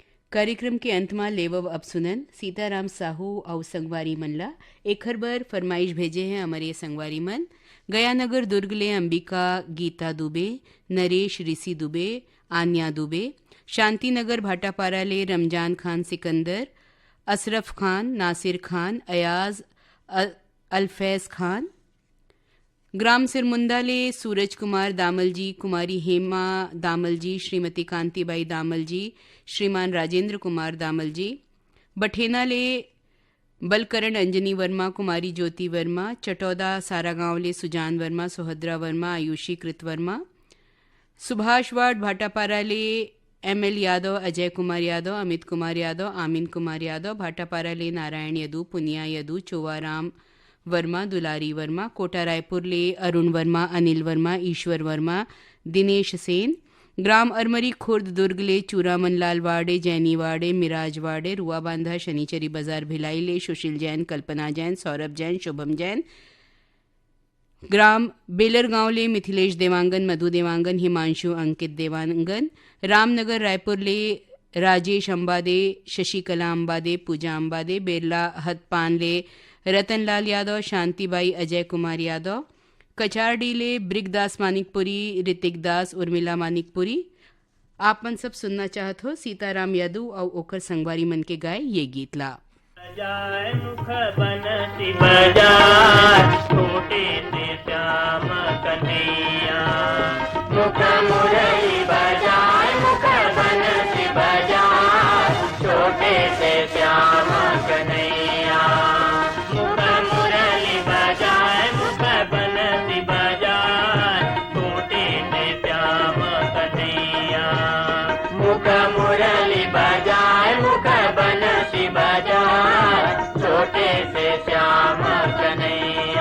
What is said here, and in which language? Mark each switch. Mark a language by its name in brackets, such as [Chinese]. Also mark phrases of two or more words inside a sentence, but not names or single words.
[Chhattisgarhi] कार्यक्रम के अंत में लेवव अब सुनन सीताराम साहू और संगवारी मनला एक बार फरमाइश भेजे हैं हमारे संगवारी मन गयानगर दुर्ग ले अंबिका गीता दुबे, नरेश ऋषि दुबे, आन्या दुबे, शांतिनगर भाटापारा ले रमजान खान सिकंदर, अशरफ खान, नासिर खान, अयाज अल्फैज खान, ग्राम सिरमुंदा ले सूरज कुमार दामल जी, कुमारी हेमा दामल जी, श्रीमती कांतिबाई दामल जी, श्रीमान राजेंद्र कुमार दामल जी, बठेना ले बलकरण अंजनी वर्मा, कुमारी ज्योति वर्मा, चटौदा सारागांव ले सुजान वर्मा, सुभद्रा वर्मा, आयुषी कृत वर्मा, सुभाष वार्ड भाटापारा ले एमएल यादव, अजय कुमार यादव, अमित कुमार यादव, आमिन कुमार यादव, भाटापारा ले नारायण यदू, पुनिया यदू, चोवाराम वर्मा, दुलारी वर्मा, कोटा रायपुर ले अरुण वर्मा, अनिल वर्मा, ईश्वर वर्मा, दिनेश सेन, ग्राम अरमरी खुर्द दुर्ग ले चूरामन लाल वाड़े, जैनी वाड़े, मिराज वाड़े, रुआ बांधा शनिचरी बाजार भिलाई ले सुशील जैन, कल्पना जैन, सौरभ जैन, शुभम जैन, ग्राम बेलर गांव ले मिथिलेश देवांगन, मधु देवांगन, हिमांशु अंकित देवांगन, रामनगर रायपुर ले राजेश अंबादे, शशिकला अंबादे, पूजा अंबादे, बेरला हदपान ले रतनलाल यादव, शांतिबाई अजय कुमार यादव, कचारडी ले ब्रिगदास मानिकपुरी, ऋतिक दास, उर्मिला मानिकपुरी। आप मन सब सुनना चाहत हो सीताराम यादव और ओकर संगवारी मन के गाय ये गीत ला। बजाए मुख बनसी बजाए छोटे से श्याम कन्हैया, मुख मुरली बजाए मुख बनसी बजाए छोटे से श्याम कन्हैया, मुख मुरली बजाए मुख बनसी बजाए छोटे से श्याम कन्हैया, मुख मुरली बजाए मुख बनसी बजाए छोटे से श्याम कन्हैया।